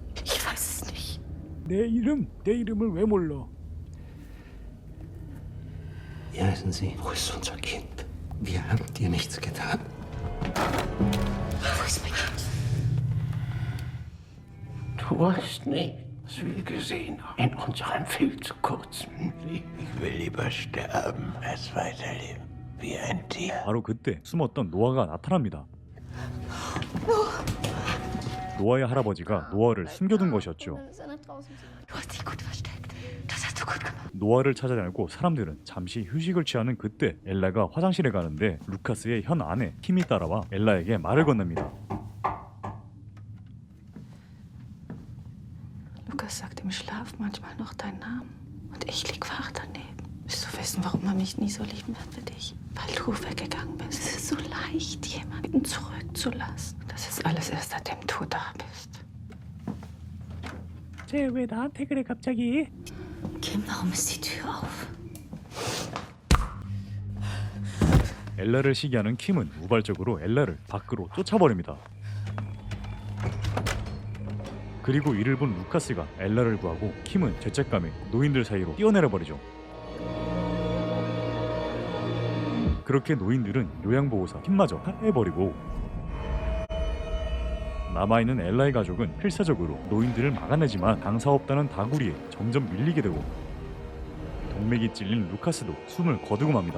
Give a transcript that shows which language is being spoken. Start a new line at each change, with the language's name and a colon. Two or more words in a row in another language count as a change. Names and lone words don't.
German: Ich weiß es nicht.
Korean: 내 이름을 왜 몰라?
German: Wie heißen Sie? Wo ist unser Kind? Wir haben dir nichts getan. Wo ist mein Kind? Du weißt nicht, was wir gesehen haben in unserem viel zu kurzen Leben. Ich will lieber sterben, als weiterleben. Wie ein Tier.
Korean: 바로 그때 숨었던 노아가 나타납니다. 노아의 할아버지가 노아를 숨겨둔 것이었죠.
German: Du hast dich gut versteckt. Das hast du gut gemacht.
Korean: 노아를 찾아내고 사람들은 잠시 휴식을 취하는 그때 엘라가 화장실에 가는데 루카스의 현 아내 킴이 따라와 엘라에게 말을 건넵니다.
German: Lukas sagt im Schlaf manchmal noch deinen Namen. Und ich lieg wach daneben. Willst du wissen, warum er mich nie so lieben wird wie dich? Weil du weggegangen bist. Es ist so leicht, jemanden zurückzulassen. Das ist alles erst seitdem du da bist.
Korean: 쟤 왜 나한테 그래 갑자기?
German: Kim, warum ist die Tür auf?
Korean: 엘라를 시기하는 킴은 우발적으로 엘라를 밖으로 쫓아버립니다. 그리고 이를 본 루카스가 엘라를 구하고 킴은 죄책감에 노인들 사이로 뛰어내려버리죠. 그렇게 노인들은 요양보호사 킴마저 살해버리고 남아있는 엘라의 가족은 필사적으로 노인들을 막아내지만 강사 없다는 다구리에 점점 밀리게 되고 동맥이 찔린 루카스도 숨을 거두고 맙니다.